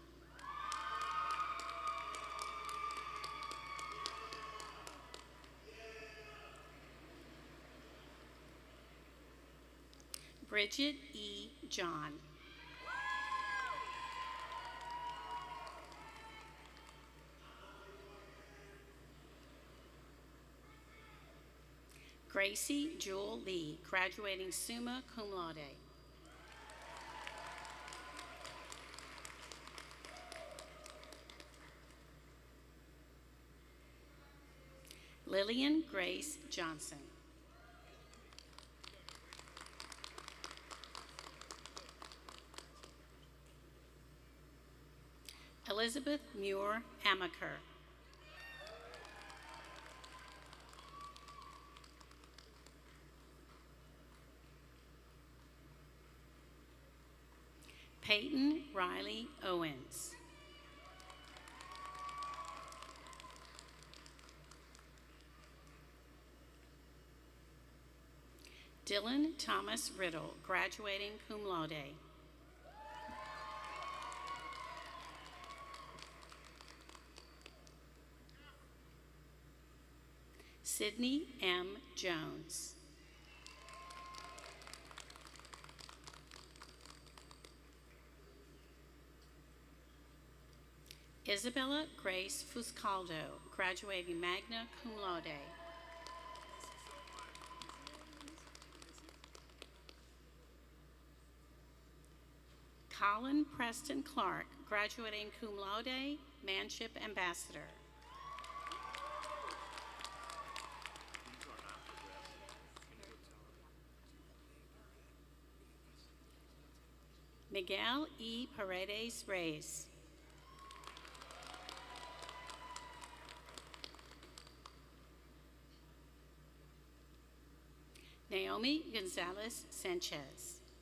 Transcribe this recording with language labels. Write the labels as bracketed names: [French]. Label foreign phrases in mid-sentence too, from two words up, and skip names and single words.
[English] Bridget E. John. Gracie Jewel Lee, graduating [Latin] summa cum laude. [English] Lillian Grace Johnson. Elizabeth Muir Amaker. Peyton Riley Owens. Dylan Thomas Riddle, graduating [Latin] cum laude. [English] Sydney M. Jones. Isabella Grace Fuscaldo, graduating [Latin] magna cum laude. [English] Colin Preston Clark, graduating [Latin] cum laude, [English] Manship Ambassador. Miguel E. Paredes Reyes. Naomi Gonzalez Sanchez.